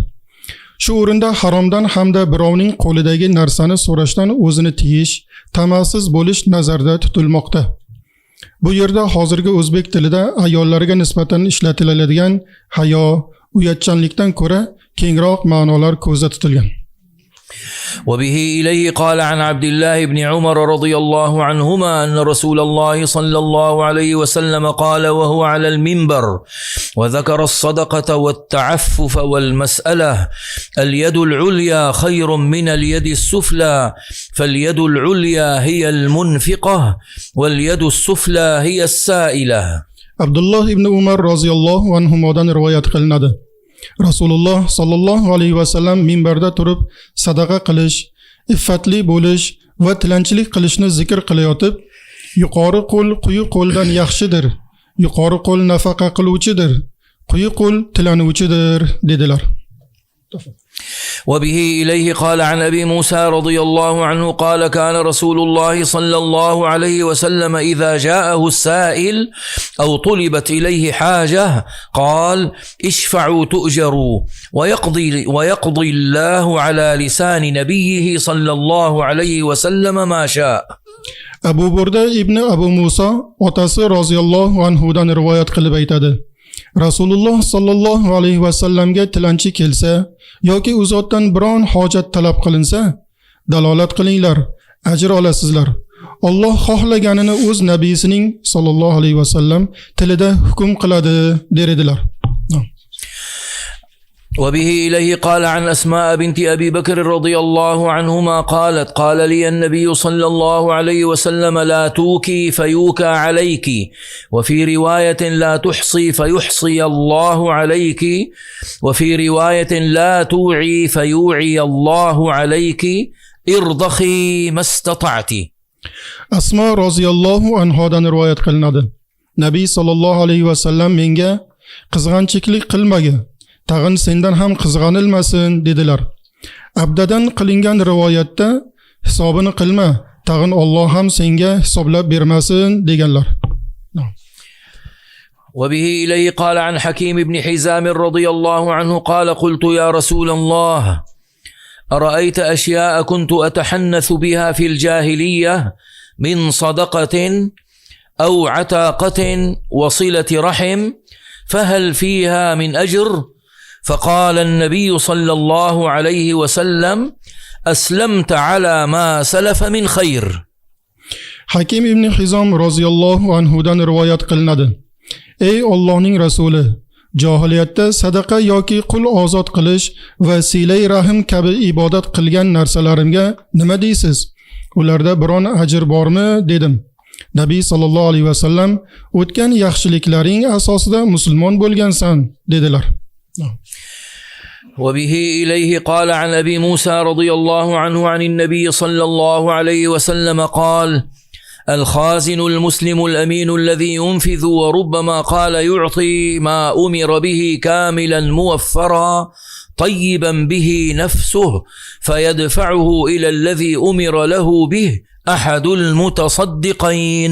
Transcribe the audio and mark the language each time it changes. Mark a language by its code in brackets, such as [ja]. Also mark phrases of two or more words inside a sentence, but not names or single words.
[uz] Shu o'rinda haromdan hamda birovning qo'lidagi narsani so'rashdan o'zini tiyish, tamasiz bo'lish nazarda tutilmoqda. Bu yerda hozirgi o'zbek tilida ayollarga nisbatan ishlatiladigan hayo, uyatchanlikdan ko'ra kengroq ma'nolar ko'zda tutilgan. [ar] وبه إليه قال عن عبد الله بن عمر رضي الله عنهما أن رسول الله صلى الله عليه وسلم قال وهو على المنبر وذكر الصدقة والتعفف والمسألة: اليد العليا خير من اليد السفلى، فاليد العليا هي المنفقة، واليد السفلى هي السائلة. عبد [uz] الله بن عمر [ar] رضي الله عنهما [uz] روايات qilinadi. Rasululloh sallallohu alayhi vasallam minbarda turib sadaqa qilish, iffatli bo'lish va tilanchilik qilishni zikr qilayotib, yuqori qo'l quyi qo'ldan yaxshidir. Yuqori qo'l nafaqa qiluvchidir, quyi qo'l tilanuvchidir dedilar. [ar] وبه إليه قال عن أبي موسى رضي الله عنه قال: كان رسول الله صلى الله عليه وسلم إذا جاءه السائل أو طلبت إليه حاجة قال: اشفعوا تؤجروا، ويقضي الله على لسان نبيه صلى الله عليه وسلم ما شاء. [uz] Abu Burda ibn Abu Musa otasi roziyallohu anhudan rivoyat qilib aytadi: Rasululloh sallallohu alayhi vasallamga tilanchi kelsa yoki u zotdan biron hojat talab qilinsa, dalolat qilinglar, ajr olasizlar. Alloh xohlaganini o'z nabiyisining sallallohu alayhi vasallam tilida hukm qiladi derdilar. [ar] وبه إليه قال عن أسماء بنت أبي بكر رضي الله عنهما قالت: قال لي النبي صلى الله عليه وسلم: لا توكي فيوكى عليك، وفي رواية: لا تحصي فيحصي الله عليك، وفي رواية: لا توعي فيوعي الله عليك، ارضخي ما استطعت. [uz] أسماء [ar] رضي الله عنها [uz] rivoyat qilinadi. Nabiy sallallohu alayhi vasallam menga qizg'anchilik qilmaga, tag'in sendan ham qizg'anilmasin dedilar. Abdadan qilingan rivoyatda hisobini qilma, tag'in Alloh ham senga hisoblab bermasin deganlar. [ar] وبه إليه قال عن حكيم بن حزام رضي الله عنه قال: قلت يا رسول الله، أرأيت أشياء كنت أتحنث بها في الجاهلية من صدقة أو عتاقة وصلة رحم، فهل فيها من أجر؟ فقال النبي صلى الله عليه وسلم: أسلمت على ما سلف من خير. [uz] Hakim ibn Hizom roziyallohu anhudan rivoyat qilinadi: Ey Allohning rasuli, jahiliyatda sadaqa yoki qul ozod qilish va silay rahim kabi ibodat qilgan narsalarimga nima deysiz? Ularda biron ajr bormi dedim. Nabiy sallallohu alayhi vasallam: o'tgan yaxshiliklaring asosida musulmon bo'lgansan dedilar. [ar] وبه إليه قال عن أبي موسى رضي الله عنه عن النبي صلى الله عليه وسلم قال: الخازن المسلم الأمين الذي ينفذ وربما قال يعطي ما أمر به كاملا موفرا طيبا به نفسه فيدفعه إلى الذي أمر له به أحد المتصدقين.